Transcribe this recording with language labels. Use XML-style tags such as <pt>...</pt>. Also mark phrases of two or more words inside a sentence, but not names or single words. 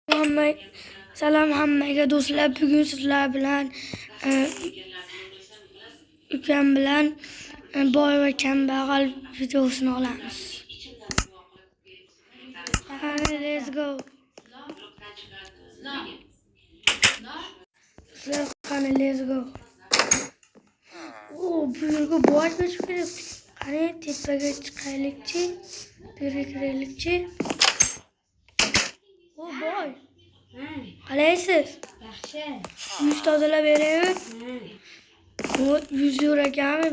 <uz>Salam hammaga do'stlar, bugun sizlar bilan ukam bilan boy va kambag'al videosini olamiz.</uz> <en>Let's go.</en> <uz>Do'stlar, qani</uz> <en>let's go.</en> <uz>Bugun boy ko'chib kelibdi. Qani tepaga chiqaylikchi, birga kiraylikchi. Boy. Qalaysiz? Yaxshi. Yuz tozalab beraymi? Yuz ekanmi?</uz>